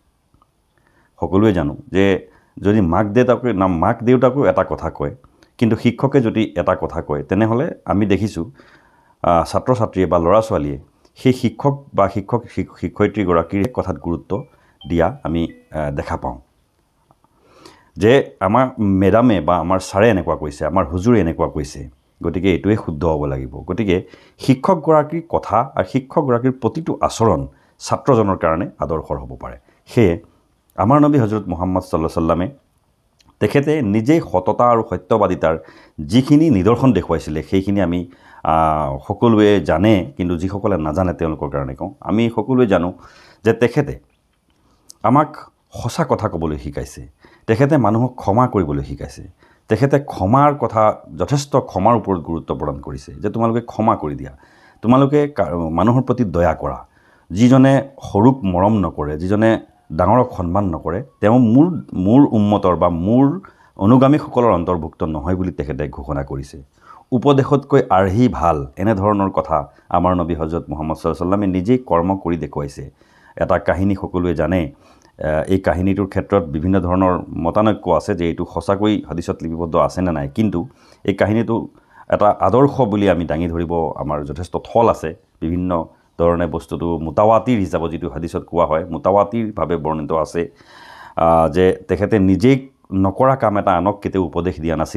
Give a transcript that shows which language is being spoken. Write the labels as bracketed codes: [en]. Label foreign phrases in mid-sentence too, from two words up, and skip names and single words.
[as] সকলোৱে জানো যে যদি মাক দেউতাকেও এটা কথা কয়, কিন্তু শিক্ষকে যদি এটা কথা কয়, তেনেহ'লে আমি দেখিছোঁ ছাত্ৰ ছাত্ৰীয়ে বা ল'ৰা ছোৱালীয়ে সেই শিক্ষক বা শিক্ষয়িত্ৰীগৰাকীৰ কথাত গুৰুত্ব দিয়া আমি দেখা পাওঁ। যে আমাৰ মেডামে বা আমাৰ ছাৰে এনেকুৱা কৈছে, আমাৰ হুজুৰে এনেকুৱা কৈছে, গতিকে এইটোৱে শুদ্ধ হ'ব লাগিব। গতিকে শিক্ষকগৰাকীৰ কথা আৰু শিক্ষকগৰাকীৰ প্ৰতিটো আচৰণ ছাত্ৰজনৰ কাৰণে আদৰ্শৰ হ'ব পাৰে। সেয়ে আমাৰ নবী হজৰত মুহাম্মদ [ar] صلى الله عليه وسلم [as] তেখেতে নিজেই সততা আৰু সত্যবাদিতাৰ যিখিনি নিদৰ্শন দেখুৱাইছিলে সেইখিনি আমি সকলোৱে জানে, কিন্তু যিসকলে নাজানে তেওঁলোকৰ কাৰণে কওঁ। আমি সকলোৱে জানো যে তেখেতে আমাক সঁচা কথা ক'বলৈ শিকাইছে, তেখেতে মানুহক ক্ষমা কৰিবলৈ শিকাইছে, তেখেতে ক্ষমাৰ কথা যথেষ্ট ক্ষমাৰ ওপৰত গুৰুত্ব প্ৰদান কৰিছে যে তোমালোকে ক্ষমা কৰি দিয়া, তোমালোকে মানুহৰ প্ৰতি দয়া কৰা। যিজনে সৰুক মৰম নকৰে, যিজনে ডাঙৰক সন্মান নকৰে, তেওঁ মোৰ উম্মতৰ বা মোৰ অনুগামীসকলৰ অন্তৰ্ভুক্ত নহয় বুলি তেখেতে ঘোষণা কৰিছে। উপদেশতকৈ আৰ্হি ভাল, এনেধৰণৰ কথা আমাৰ নবী হজৰত মুহাম্মদ [ar] صلى الله عليه وسلم [as] নিজেই কৰ্ম কৰি দেখুৱাইছে। এটা কাহিনী সকলোৱে জানে, এই কাহিনীটোৰ ক্ষেত্ৰত বিভিন্ন ধৰণৰ মতানৈক্য আছে যে এইটো সঁচাকৈ হাদিছত লিপিবদ্ধ আছে নে নাই, কিন্তু এই কাহিনীটো এটা আদৰ্শ বুলি আমি দাঙি ধৰিব আমাৰ যথেষ্ট থল আছে। বিভিন্ন ধৰণে বস্তুটো মুতাৱাতিৰ হিচাপত যিটো হাদিছত কোৱা হয়, মুতাৱাতিৰভাৱে বৰ্ণিত আছে যে তেখেতে নিজেই নকৰা কাম এটা আনক কেতিয়াও উপদেশ দিয়া নাছিল।